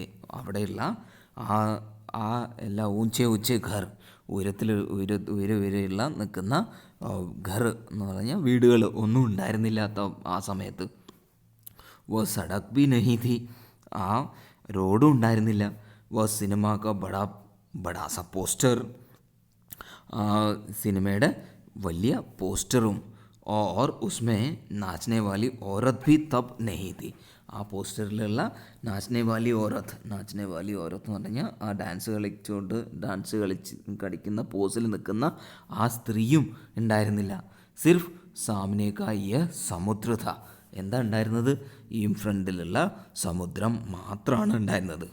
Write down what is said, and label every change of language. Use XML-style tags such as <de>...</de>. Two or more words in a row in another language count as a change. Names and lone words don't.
<ml>അവിടെയുള്ള ആ എല്ലാ</ml> <hi>ऊँचे घर,</hi> <ml>ഉയരെയുള്ള നിൽക്കുന്ന ഘർ എന്ന് പറഞ്ഞാൽ വീടുകൾ ഒന്നും ഉണ്ടായിരുന്നില്ലാത്ത ആ സമയത്ത്.</ml> <hi>वो सड़क भी नहीं थी.</hi> <ml>ആ റോഡും ഉണ്ടായിരുന്നില്ല.</ml> <hi>वो सिनेमा का बड़ा सा पोस्टर.</hi> <ml>സിനിമയുടെ വലിയ പോസ്റ്ററും.</ml> <hi>और उसमें नाचने वाली औरत भी तब नहीं थी.</hi> <ml>ആ പോസ്റ്ററിലുള്ള</ml> <hi>नाचने वाली औरत</hi> <ml>എന്ന് പറഞ്ഞാൽ ആ ഡാൻസ് കളിക്കുന്ന പോസിൽ നിൽക്കുന്ന ആ സ്ത്രീയും ഉണ്ടായിരുന്നില്ല.</ml> <hi>सिर्फ सामनेकाया समुद्र था.</hi> <ml>എന്താ ഉണ്ടായിരുന്നത്? ഈ ഫ്രണ്ടിലുള്ള സമുദ്രം മാത്രമാണ് ഉണ്ടായിരുന്നത്.</ml>